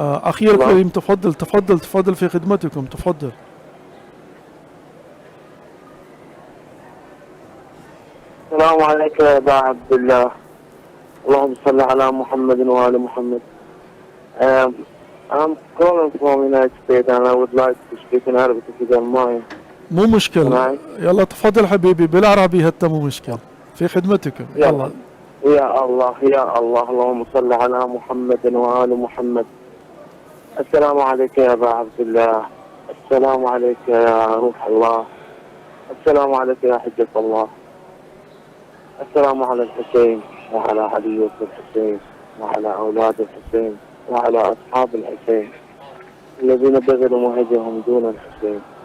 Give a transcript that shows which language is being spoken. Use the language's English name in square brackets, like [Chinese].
[Arabic] أخي الكريم تفضل تفضل تفضل في خدمتكم، تفضل. السلام عليك يا أبا عبد الله، اللهم صل على محمد وآل محمد. [English] I'm calling from United States and I would like to speak in Arabic if you don't mind. [Arabic] مو مشكلة، يلا تفضل حبيبي بالعربي حتى مو مشكلة، في خدمتكم. يلا. يا الله يا الله، اللهم صل على محمد وآل محمد. السلام عليك يا أبا عبد الله، السلام عليك يا روح الله، السلام عليك يا حجة الله، السلام على الحسين وعلى علي الحسين وعلى أولاد الحسين وعلى أصحاب الحسين الذين بذلوا مهجهم دون الحسين.